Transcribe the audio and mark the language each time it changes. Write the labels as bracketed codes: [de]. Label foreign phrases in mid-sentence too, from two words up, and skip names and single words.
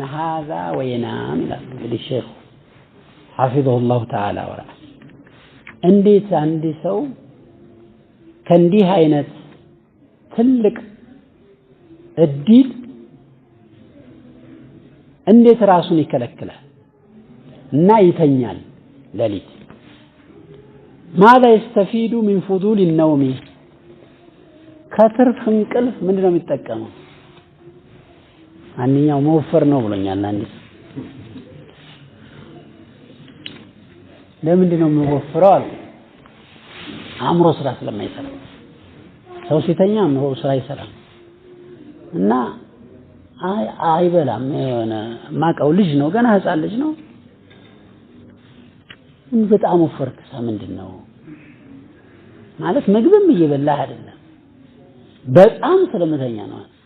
[ar] هذا وينام للشيخ حفظه الله تعالى ورعاه [am] እንዴት አንድ ሰው ከእንዲህ አይነት ትልቅ እድል እንዴት ራሱን ይከለክላል እና ይተኛል ለሊት [ar] ماذا يستفيد من فضول النوم [am] ከትርፍ እንቅልፍ ምንድነው የሚጠቀመው አንኛው መወፈር ነው ብሎኛል አንዴ ለምንድነው የሚወፍረው አለ አእምሮ ስራ ስለማይሰራ ሰው ሲተኛ አእምሮ ስራ ይሰራል እና አይበላም የሆነ ማቀው ልጅ ነው ገና ህፃን ልጅ ነው በጣም ወፈርክ ምንድነው ማለት ምግብም እየበላ አይደለም በጣም ስለመተኛ ነው